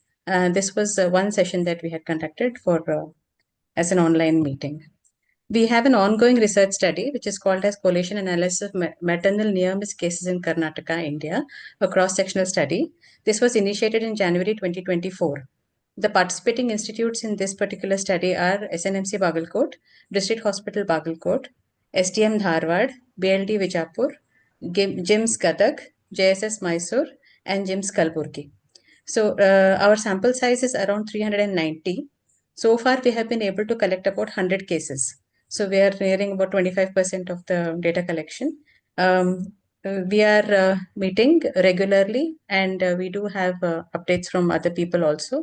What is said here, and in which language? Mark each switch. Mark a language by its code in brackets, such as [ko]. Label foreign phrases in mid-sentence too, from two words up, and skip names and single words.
[en] This was one session that we had conducted for as an online meeting. We have an ongoing research study which is called as Collation Analysis of Maternal Near Miss Cases in Karnataka, India, a cross-sectional study. This was initiated in January 2024. The participating institutes in this particular study are SNMC Bagalkot, District Hospital Bagalkot, STM Dharwad, BLD Vijapur, JIMS Gadag, JSS Mysore, and JIMS Kalburgi. So our sample size is around 390. So far, we have been able to collect about 100 cases. So we are nearing about 25% of the data collection. We are meeting regularly, and we do have updates from other people also.